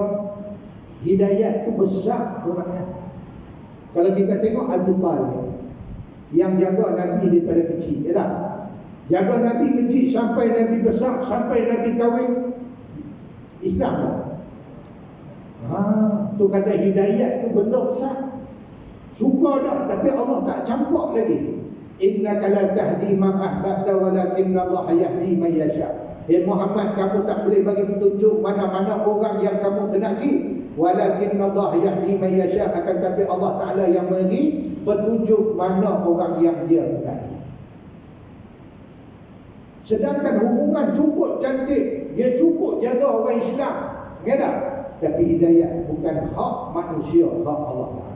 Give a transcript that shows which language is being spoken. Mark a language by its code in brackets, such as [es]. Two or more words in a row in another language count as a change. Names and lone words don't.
[ms] Hidayat tu besar sebenarnya. Kalau kita tengok Abi Talib yang jaga Nabi daripada kecil, ya tak? Jaga Nabi kecil sampai Nabi besar, sampai Nabi kahwin, Islam. Tu kata hidayat tu benda besar. Suka dah, tapi Allah tak campak lagi. [ar] إنك لا تهدي من أحببت ولكن الله يهدي من يشاء. [ms] Muhammad, kamu tak boleh bagi petunjuk mana-mana orang yang kamu kenaki, [ar] ولكن الله يهدي من يشاء, [ms] akan tapi Allah Taala yang memberi petunjuk mana orang yang dia kenaki. Sedangkan hubungan cukup cantik, dia cukup jaga orang Islam, ya tak? Tapi hidayat bukan hak manusia, hak Allah Taala.